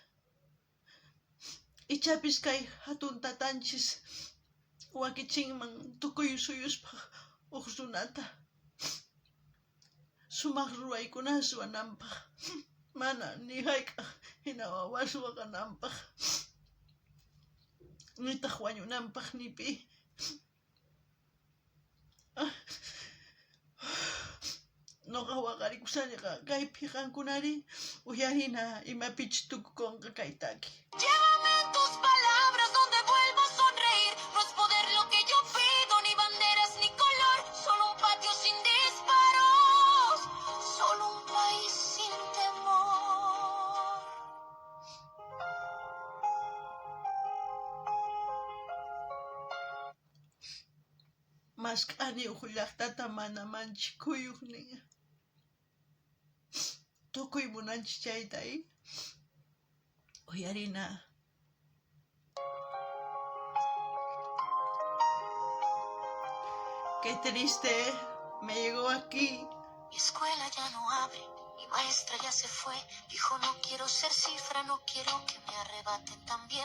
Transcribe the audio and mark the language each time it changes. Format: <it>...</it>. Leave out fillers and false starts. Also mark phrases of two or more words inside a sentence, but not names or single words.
<qu>Ichapis kay hatun tatanchis wakichinman tukuy suyuspaq uq runata sumaq ruwaykunas ruwananpaq, mana ni hayk'aq hina wawas waqananpaq, nitaq wañunanpaq ni pi. Nuqa waqarikusaniqa kaypi qankunari uyarina imapichus tukukunqa kaytaki.</qu> <es>Llévame en tus palabras donde vuelva a sonreír. No es poder lo que yo pido, ni banderas ni color. Solo un patio sin disparos. Solo un país sin temor.</es> <qu>Mask'ani uq llaqtata mana manchikuyuq nin. Tukuy munanchis chaytay uyarina.</qu> <es>Qué triste me llegó aquí. Mi escuela ya no abre, mi maestra ya se fue. Dijo no quiero ser cifra, no quiero que me arrebaten también.</es>